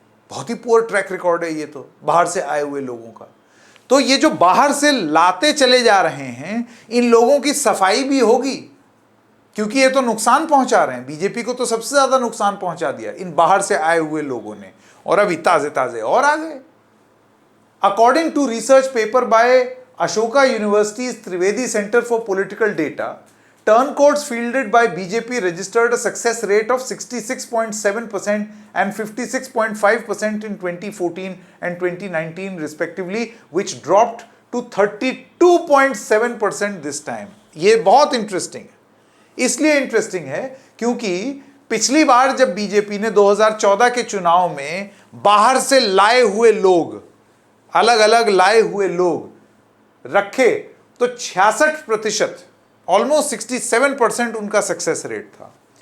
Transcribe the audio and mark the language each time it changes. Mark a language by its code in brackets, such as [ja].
[hi] बहुत ही poor track record है ये तो, बाहर से आए हुए लोगों का। तो ये जो बाहर से लाते चले जा रहे हैं, इन लोगों की सफाई भी होगी, क्योंकि ये तो नुकसान पहुंचा रहे हैं। बीजेपी को तो सबसे ज्यादा नुकसान पहुंचा दिया इन बाहर से आए हुए लोगों ने, और अभी ताजे ताजे और आ गए। [en] According to research paper by Ashoka University's Trivedi Center for Political Data, turncoats fielded by BJP registered a success rate of 66.7% and 56.5% in 2014 and 2019 respectively, which dropped to 32.7% this time। [hi] ये बहुत इंटरेस्टिंग है। इसलिए interesting है क्योंकि पिछली बार जब BJP ने 2014 के चुनाव में बाहर से लाए हुए लोग, अलग अलग लाए हुए लोग रखे, तो 66%, ऑलमोस्ट 67% उनका सक्सेस रेट था।